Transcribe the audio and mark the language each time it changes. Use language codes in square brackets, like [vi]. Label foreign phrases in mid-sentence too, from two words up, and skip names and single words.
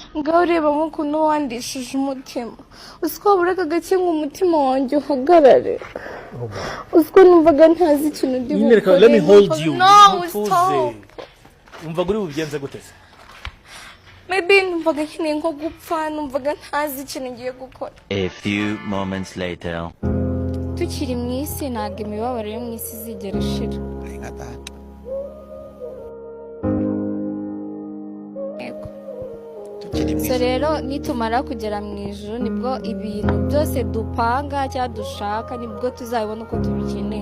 [rw] ngaho ureba nk'ukuntu wandishije umutima uziko buraka gake ngo umutima wanjye uhagarare uziko numvaga ntazi ikintu ndi gukora. [en] Let me hold you. No, stop. [rw] Umva guri bubigenze gute? Maybe numvaga nkeneye nko gupfa, numvaga ntazi ikintu ngiye gukora. [en] A few moments later. [rw] Tukiri mu isi ntabwo imibabaro yo mu isi izigera ishira. So rero nitumara kugera mu ijuru nibwo ibintu byose dupanga cyangwa dushaka nibwo tuzabona uko tubikeneye.